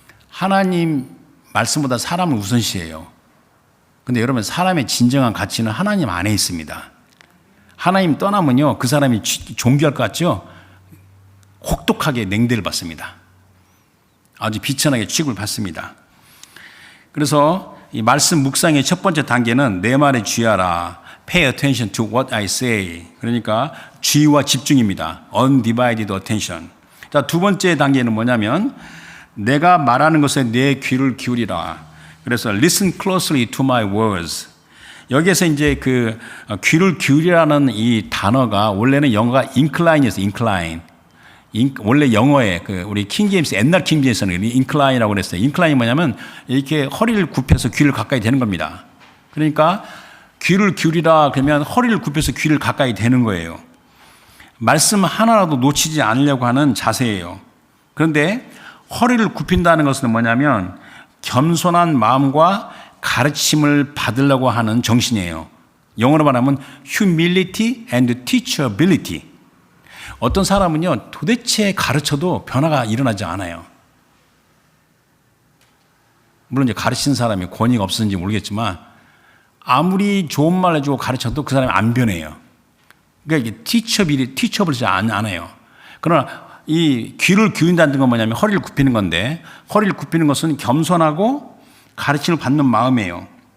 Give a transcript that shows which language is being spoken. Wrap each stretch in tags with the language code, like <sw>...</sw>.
<ko>하나님 말씀보다 사람을 우선시해요. 근데 여러분, 사람의 진정한 가치는 하나님 안에 있습니다. 하나님 떠나면요, 그 사람이 존귀할 것 같죠? 혹독하게 냉대를 받습니다. 아주 비천하게 취급을 받습니다. 그래서 이 말씀 묵상의 첫 번째 단계는 내 말에 주의하라.</ko> <en>Pay attention to what I say.</en> <ko>그러니까 주의와 집중입니다.</ko> <en>Undivided attention.</en> <ko>자, 두 번째 단계는 뭐냐면 내가 말하는 것에 내 귀를 기울이라. 그래서</ko> <en>listen closely to my words.</en> <ko>여기에서 이제 그 귀를 기울이라는 이 단어가 원래는 영어가 incline이었어요.</ko> <en>incline.</en> <ko>원래 영어에 그 우리 킹제임스 옛날 킹제임스는 incline이라고 그랬어요. incline이 뭐냐면 이렇게 허리를 굽혀서 귀를 가까이 대는 겁니다. 그러니까 귀를 기울이라 그러면 허리를 굽혀서 귀를 가까이 대는 거예요. 말씀 하나라도 놓치지 않으려고 하는 자세예요. 그런데 허리를 굽힌다는 것은 뭐냐면 겸손한 마음과 가르침을 받으려고 하는 정신이에요. 영어로 말하면</ko> <en>humility and teachability.</en> <ko>어떤 사람은요, 도대체 가르쳐도 변화가 일어나지 않아요. 물론 이제 가르치는 사람이 권위가 없었는지 모르겠지만 아무리 좋은 말 해주고 가르쳐도 그 사람이 안 변해요. 그러니까 이게 teachability 안 해요. 그러나 이 귀를 기울인다는 건 뭐냐면 허리를 굽히는 건데, 허리를 굽히는 것은 겸손하고 가르침을 받는 마음이에요.</ko>